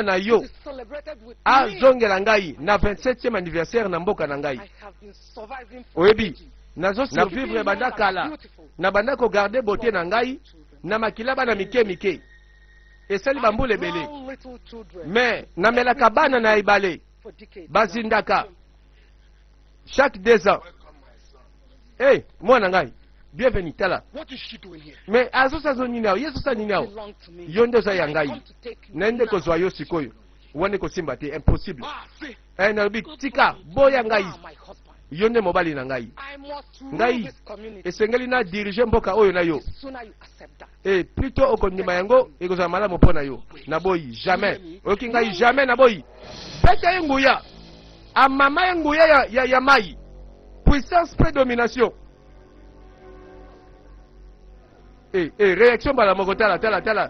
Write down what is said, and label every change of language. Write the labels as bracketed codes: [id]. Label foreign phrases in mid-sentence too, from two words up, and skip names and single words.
[ln] na yo azongela ngai na 27e anniversaire na mboka na ngai oyebi nazosurvivre banda kala na banda kogarde beauté na ngai na makila bana mike esali bambula ebele mais namelaka bana na ebale bazindaka [fr] chaque 2 ans [ln] mwana ngai bienvenue tala. [en] What is she doing here? [ln] Mais azosa zo nini ao, yeso sa nini ao. [en] Belong to me. [ln] Yondo za yangai. [en] I come to take you Nende now. [ln] ko zwayo sikoyo. Wane ko simba te impossible. [en] Ah, see. [ln] Nalobi tika boya ngai. [en] Ah, my husband. [ln] Yonde mobali na ngai. [en] I must rule [ln] Ngai [en] this community. [ln] esengeli na diriger mboka oyo na yo. [en] The sooner you accept that. [fr] Et plutôt [ln] okondima yango ekozala malamu mpona yo. Naboyi jamais. Oki ngai jamais naboyi. Peta ye nguya. Amama ye nguya ya mai. [fr] Puissance prédomination. Réaction [ln] bala moko tala.